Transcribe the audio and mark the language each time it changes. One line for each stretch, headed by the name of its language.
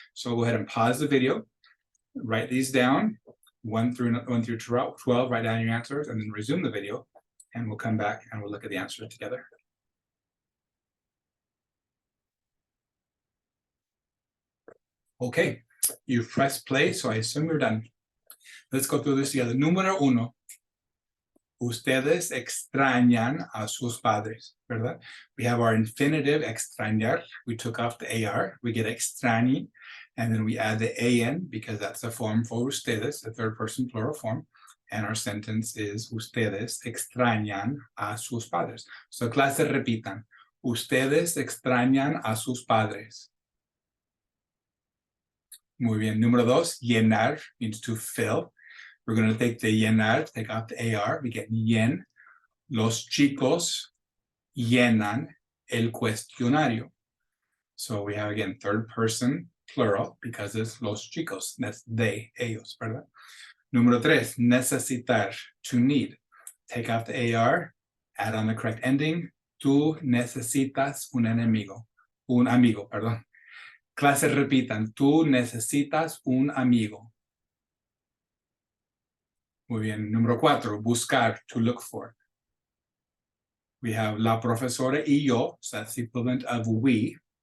English: So go ahead and pause the video, write these down, 1 through 12, write down your answers, and then resume the video, and we'll come back and we'll look at the answers together. Okay, you've pressed play, so I assume you're done. Let's go through this together.
Spanish: Número 1. Ustedes extrañan a sus padres, ¿verdad?
English: We have our infinitive extrañar. We took off the AR. We get extrañi. And then we add the AN because that's a form for ustedes, the third person plural form. And our sentence is
Spanish: ustedes extrañan a sus padres.
English: So
Spanish: clase repitan. Ustedes extrañan a sus padres. Muy bien. Número 2, llenar
English: means to fill. We're going to take the llenar, take out the AR. We get llen.
Spanish: Los chicos llenan el cuestionario.
English: So we have, again, third person plural because it's los chicos. That's they, ellos,
Spanish: ¿verdad? Número 3, necesitar,
English: to need. Take out the AR, add on the correct ending.
Spanish: Tú necesitas un amigo, perdón. Clases repitan, tú necesitas un amigo. Muy bien. Número 4,
English: buscar, to look for. We have
Spanish: la profesora y yo,
English: so that's the equivalent of we.